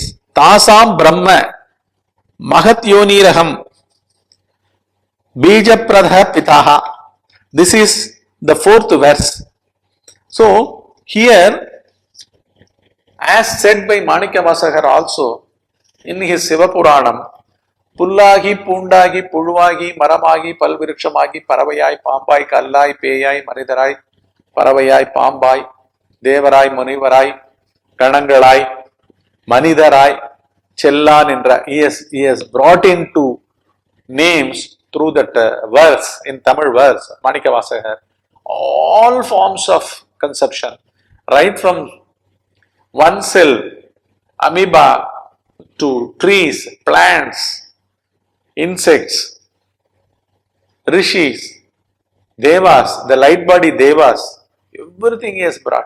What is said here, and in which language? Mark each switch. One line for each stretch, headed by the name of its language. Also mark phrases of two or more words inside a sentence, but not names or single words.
Sanskrit: तासां ब्रह्म महद्योनिरहं बीजप्रदः पिता.
English: This is the fourth verse. So here, as said by Manikya also in his Siva Puranam,
Tamil: புல்லாகி, பூண்டாகி, புழுவாகி, மரமாகி, பல்விருகமாகி, பறவையாய், பாம்பாய், கல்லாய், பேயாய், மனிதராய், பறவையாய், பாம்பாய், தேவராய், முனிவராய், கணங்களாய், மனிதராய், செல்லாஅ நின்ற.
English: He has brought into names through that verse, in Tamil verse, Manikya all forms of conception, right from one cell, amoeba, to trees, plants, insects, rishis, devas, the light body devas, everything he has brought.